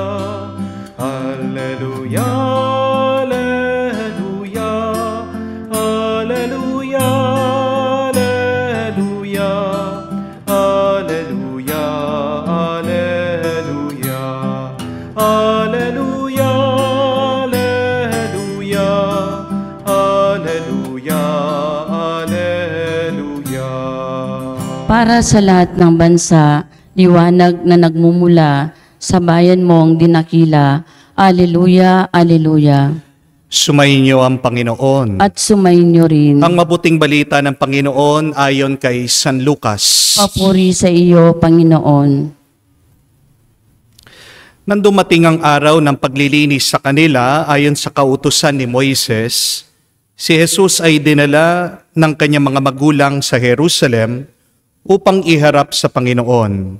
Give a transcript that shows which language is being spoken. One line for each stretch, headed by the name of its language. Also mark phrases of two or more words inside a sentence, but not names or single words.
Filipino: alleluia, alleluia, alleluia, alleluia, alleluia, alleluia, alleluia, alleluia, alleluia. Para sa lahat ng bansa, liwanag na nagmumula sa bayan mong dinakila. Alleluia, alleluia. Sumainyo ang Panginoon. At sumainyo rin. Ang mabuting balita ng Panginoon ayon kay San Lucas. Papuri sa iyo, Panginoon. Nang dumating ang araw ng paglilinis sa kanila ayon sa kautusan ni Moises, si Jesus ay dinala ng kanyang mga magulang sa Jerusalem upang iharap sa Panginoon.